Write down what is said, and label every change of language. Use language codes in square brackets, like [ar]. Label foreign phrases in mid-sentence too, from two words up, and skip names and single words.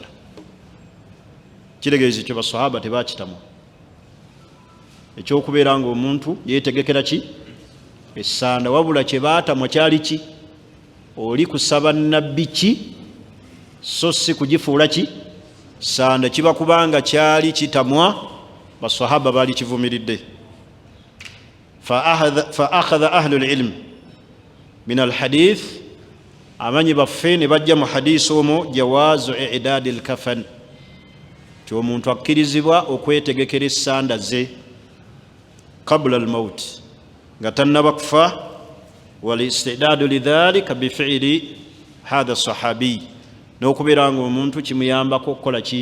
[lg] Kitegeeza ekyo basahaba tebakitamu, ekyokubeera nga omuntu yeetegekera ki? Essanda, wabula kye baatamwa kyali ki? Oli kusaba nabbi ki so si kugifuula ki? Ssanda. Kiba kubanga kyali kitamwa, basahaba baali kivumiridde. [ar] فأخذ أهل العلم من الحديث, [lg] amanyi baffe ne bajja mu hadisi omwo [ar] جواز إعداد الكفن, [lg] ti omuntu akkirizibwa okwetegekera essanda ze [ar] قبل الموت, [lg] nga tannaba kufa, [ar] والاستعداد لذلك بفعل هذا الصحابي, [lg] n'okubeera nga omuntu kimuyambako okukola ki?